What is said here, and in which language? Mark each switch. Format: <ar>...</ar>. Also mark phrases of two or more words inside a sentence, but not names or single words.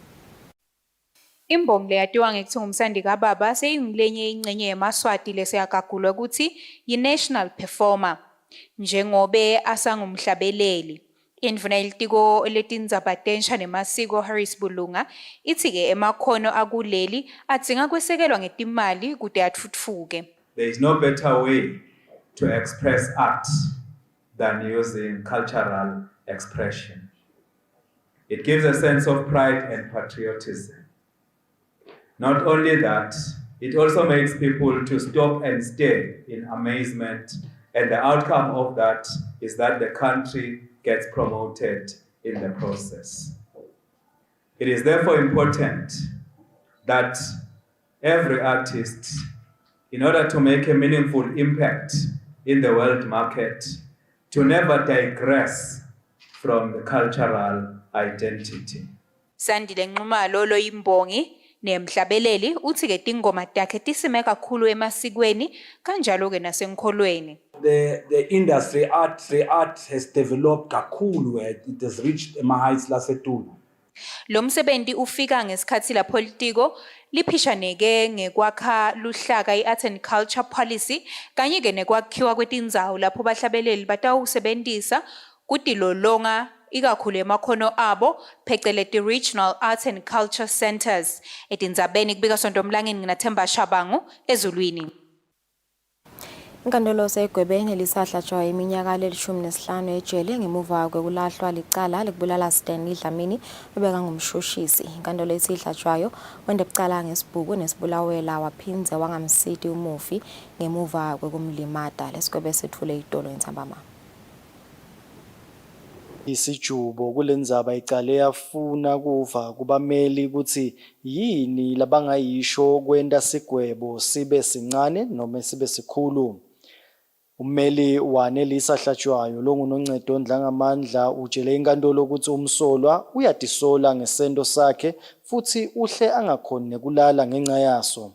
<ss>Imbongi leyatiwa ngekuthi ngumsandi kababa seyingilenye ingcenye yeMaswati lesiyagagulwa ukuthi yi-national performer njengobe asangumhlabeleli. Indvuna yelitiko letindzaba tensha nemasiko Harris Bulunga ithi-ke emakhono akuleli adzinga kwesekelwa ngetimali kude atfutfuke.</ss> <en>There is no better way to express art than using cultural expression. It gives a sense of pride and patriotism. Not only that, it also makes people to stop and stare in amazement, and the outcome of that is that the country gets promoted in the process. It is therefore important that every artist, in order to make a meaningful impact in the world market, to never digress from the cultural identity.</en> <ss>Sandile Nxumalo lo yimbongi nemhlabeleli uthi ke tingoma takhe tisime kakhulu emasikweni kanjalo ke nasenkholweni.</ss> <en>The industry art has developed kakhulu, it has reached heights lasetulu.</en> <ss>Lo msebenzi ufika ngesikhathi la politiko liphishaneke ngekwakha luhlaka i-</ss> <en>art and culture policy</en> <ss>kanye ke nekwakhiwa kwetindzawo lapho bahlabeleli batawusebentisa kutilolonga ikakhulu emakhono abo pheceleti</ss> <en>regional arts and culture centers.</en> <ss>Etindzabeni kubika Sonto Mlangeni nginaThemba Shabangu ezulwini. Inkantolo segwebeni lisahlatshwa iminyaka le-15 ejele ngemuva kwekulahlwa licala lekubulala Stanley Dlamini obeka ngumshushisi. Inkantolo ithi ihlatshwayo wende kucala ngesibhuku nesibulawela waphindze wangamsiti umufi ngemuva kwekumlimata. Lesigwebe sethule itolo entsambama. Isijubo kulendzaba icale yafuna kuva kubameli ukuthi yini labangayisho kwenda sigwebo sibe sincane noma sibe sikhulu. Ummeli wanelisa hlatshwayo longunoncedo ndlangamandla utshele inkantolo ukuthi umsolwa uyatisola ngesento sakhe futhi uhle angakhoni nekulala ngenxa yaso.</ss>